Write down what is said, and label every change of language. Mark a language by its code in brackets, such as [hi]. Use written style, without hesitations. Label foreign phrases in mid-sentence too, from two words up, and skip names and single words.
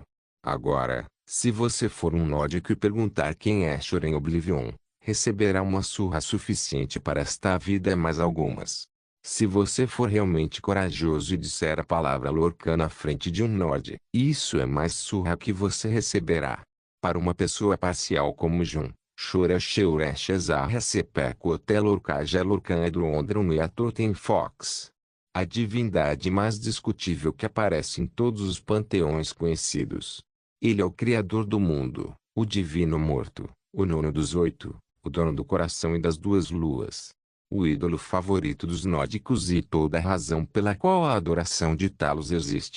[pt] Agora, se você for um nórdico e perguntar quem é Shor em Oblivion, receberá uma surra suficiente para esta vida e mais algumas. Se você for realmente corajoso e disser a palavra Lorcan na frente de um Nord, isso é mais surra que você receberá. Para uma pessoa parcial como Jun, Shora Sheureshazarra Sepeco Hotel Lorcaja Lorcan Edrondron e Atorten Fox. A divindade mais discutível que aparece em todos os panteões conhecidos. Ele é o criador do mundo, o divino morto, o nono dos 8, o dono do coração e das 2 luas. O ídolo favorito dos nórdicos e toda a razão pela qual a adoração de Talos existe.